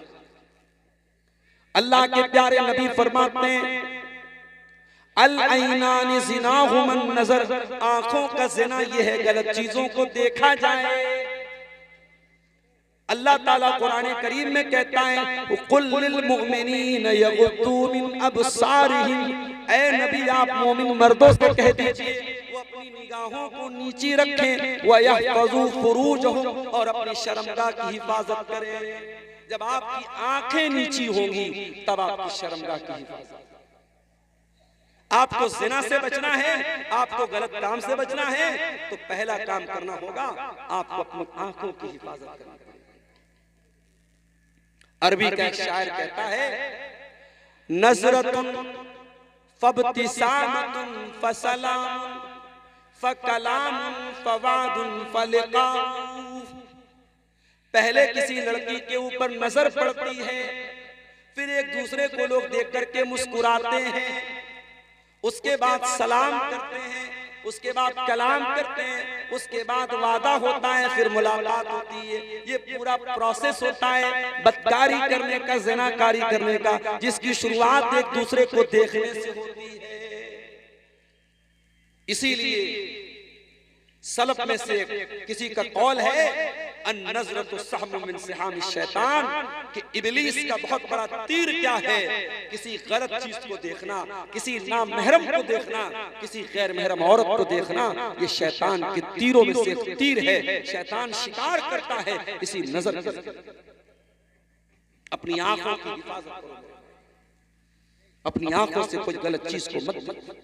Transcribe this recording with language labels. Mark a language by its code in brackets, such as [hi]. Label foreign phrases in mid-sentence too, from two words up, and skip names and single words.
[hi] अल्लाह के प्यारे नबी फरमाते हैं [ar] العينان زناهما النظر, [hi] आंखों का ज़िना ये है गलत चीजों को देखा जाए। अल्लाह ताला कुरान करीम में कहता है [ar] قل للمؤمنين يغضوا من أبصارهم, [hi] ऐ नबी आप मोमिन मर्दों से कह दीजिए वो अपनी निगाहों को नीची रखें, [ar] ويحفظوا فروجهم, [hi] और अपनी शर्मगाह की हिफाजत करें। जब आपकी आंखें नीची होंगी तब आपकी शर्मगाह की हिफाजत। आपको ज़िना से बचना है, आपको गलत काम से बचना है, तो पहला काम करना होगा आपको अपनी आंखों की हिफाजत करनी पड़ेगी। अरबी का एक शायर कहता है [ar] نظرة فابتسامة فسلام فكلام فوعد فلقاء. [hi] पहले किसी लड़की के ऊपर नजर पड़ती है, फिर एक दूसरे को लोग देख करके मुस्कुराते हैं, उसके बाद सलाम करते हैं, उसके बाद कलाम करते हैं, उसके बाद वादा होता है, फिर मुलाकात होती है। ये पूरा प्रोसेस होता है बदकारी करने का, ज़िनाकारी करने का, जिसकी शुरुआत एक दूसरे को देखने से होती है। इसीलिए सलफ में से किसी का कौल है [ar] النظرة سهم من سهام الشيطان, [hi] कि इब्लीस का बहुत बड़ा तीर क्या है? किसी गलत चीज को देखना, किसी नामहरम को देखना, किसी गैर महरम औरत को देखना, ये शैतान के तीरों में से एक तीर है। शैतान शिकार करता है इसी नजर के। अपनी आंखों की हिफाजत करो, अपनी आंखों से कोई गलत चीज को मत देखो।